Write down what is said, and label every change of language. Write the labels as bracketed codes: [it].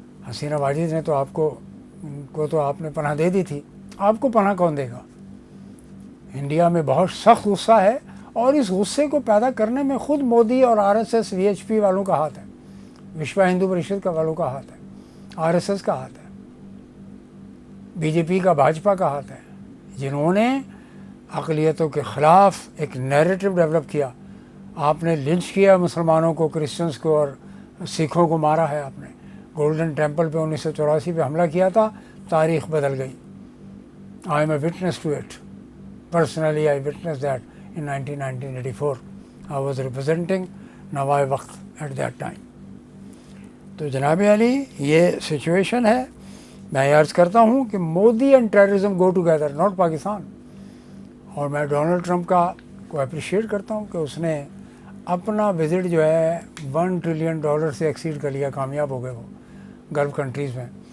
[ur] حسینہ واجد نے تو آپ نے پناہ دے دی تھی، آپ کو پناہ کون دے گا؟ انڈیا میں بہت سخت غصہ ہے، اور اس غصے کو پیدا کرنے میں خود مودی اور RSS VHP والوں کا ہاتھ ہے، وشو ہندو پریشد کا والوں کا ہاتھ ہے، RSS کا ہاتھ ہے، BJP کا، بھاجپا کا ہاتھ ہے، جنہوں نے اقلیتوں کے خلاف ایک نیریٹو ڈیولپ کیا. آپ نے لنچ کیا مسلمانوں کو، کرسچنس کو اور سکھوں کو مارا ہے. آپ نے گولڈن ٹیمپل پہ 1984 پہ حملہ کیا تھا، تاریخ بدل گئی. [en] I am a witness to it. Personally I witness that in 1984. I was representing Nawa-i Waqt at that time. [ur] تو جناب علی یہ سچویشن ہے. میں عرض کرتا ہوں کہ [en] Modi and terrorism go together, not Pakistan. [ur] اور میں ڈونلڈ ٹرمپ کو اپریشیٹ کرتا ہوں کہ اس نے اپنا وزٹ جو ہے $1 ٹریلین سے ایکسیڈ کر لیا، کامیاب ہو گئے وہ گلف کنٹریز میں.